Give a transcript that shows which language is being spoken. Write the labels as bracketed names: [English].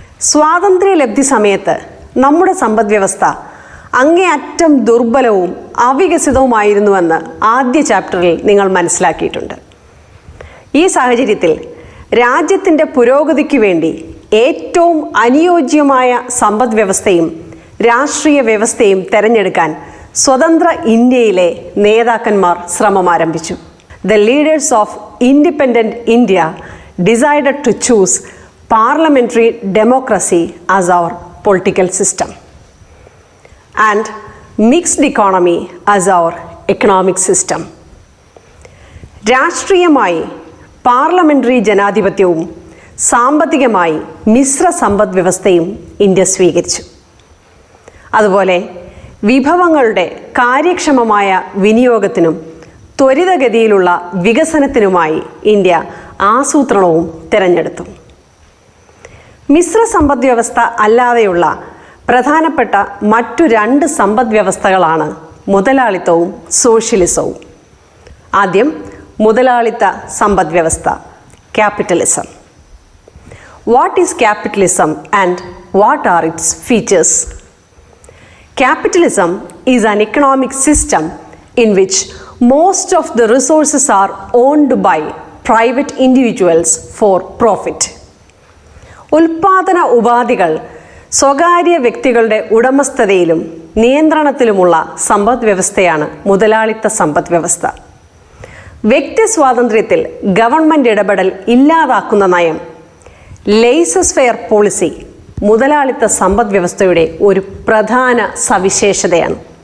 [Malayalam] സ്വാതന്ത്ര്യലബ്ധി സമയത്ത് നമ്മുടെ സമ്പദ് വ്യവസ്ഥ അങ്ങേയറ്റം ദുർബലവും അവികസിതവുമായിരുന്നുവെന്ന് ആദ്യ ചാപ്റ്ററിൽ നിങ്ങൾ മനസ്സിലാക്കിയിട്ടുണ്ട്. ഈ സാഹചര്യത്തിൽ രാജ്യത്തിൻ്റെ പുരോഗതിക്ക് വേണ്ടി ഏറ്റവും അനുയോജ്യമായ സമ്പദ് വ്യവസ്ഥയും രാഷ്ട്രീയ വ്യവസ്ഥയും തിരഞ്ഞെടുക്കാൻ സ്വതന്ത്ര ഇന്ത്യയിലെ നേതാക്കന്മാർ ശ്രമം ആരംഭിച്ചു. [English] The leaders of independent India decided to choose parliamentary democracy as our political system and mixed economy as our economic system. [Malayalam] രാഷ്ട്രീയമായി പാർലമെന്ററി ജനാധിപത്യവും സാമ്പത്തികമായി മിശ്ര സമ്പദ് വ്യവസ്ഥയും ഇന്ത്യ സ്വീകരിച്ചു. അതുപോലെ വിഭവങ്ങളുടെ കാര്യക്ഷമമായ വിനിയോഗത്തിനും ത്വരിതഗതിയിലുള്ള വികസനത്തിനുമായി ഇന്ത്യ ആസൂത്രണവും തിരഞ്ഞെടുത്തു. മിശ്ര സമ്പദ് വ്യവസ്ഥ അല്ലാതെയുള്ള പ്രധാനപ്പെട്ട മറ്റു 2 സമ്പദ് വ്യവസ്ഥകളാണ് മുതലാളിത്തവും സോഷ്യലിസവും. ആദ്യം മുതലാളിത്ത സമ്പദ് വ്യവസ്ഥ, capitalism. [English] What is capitalism and what are its features? Capitalism is an economic system in which most of the resources are owned by private individuals for profit. [Malayalam] ഉൽപാദന ഉപാധികൾ സ്വകാര്യ വ്യക്തികളുടെ ഉടമസ്ഥതയിലും നിയന്ത്രണത്തിലുമുള്ള സമ്പദ് വ്യവസ്ഥയാണ് മുതലാളിത്ത സമ്പദ് വ്യവസ്ഥ. വ്യക്തി സ്വാതന്ത്ര്യത്തിൽ ഗവൺമെൻറ് ഇടപെടൽ ഇല്ലാതാക്കുന്ന നയം, ലേസസ് ഫെയർ പോളിസി മുതലാളിത്ത സമ്പദ് വ്യവസ്ഥയുടെ ഒരു പ്രധാന സവിശേഷതയാണ്.